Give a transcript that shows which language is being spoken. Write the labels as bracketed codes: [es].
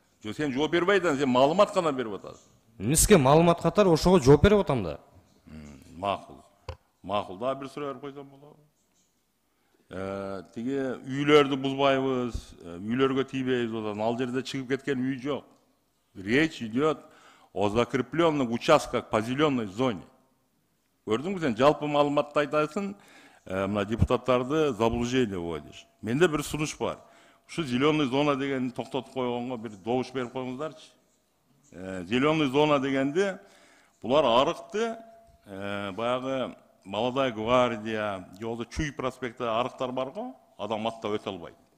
[ky] Жо, сен жооп бербей атасың, сен маалымат гана берип атасың. Эмнеге маалымат катары ошого жооп берип атам да. Макул. Макул. Дагы бир суроо берип койсом болобу? Тиги үйлөрдү бузбайбыз, үйлөргө тийбейбиз одан. Ал жерде чыгып кеткен үй жок. [ru] Речь идет о закрепленных участках по зеленой зоне. [ky] Көрдүңбү сен жалпы маалыматты айтасың, мына депутаттарды [ru] заблуждение вводишь. [ky] Менде бир сунуш бар. Ушу зеленый зона дегенди токтотуп койгонго бир добуш берип коюңуздарчы. Зеленый зона дегенде булар арыкты, баягы Молодая гвардия, жолда Чуй проспекти арыктар бар го, адам аттап өтө албайт.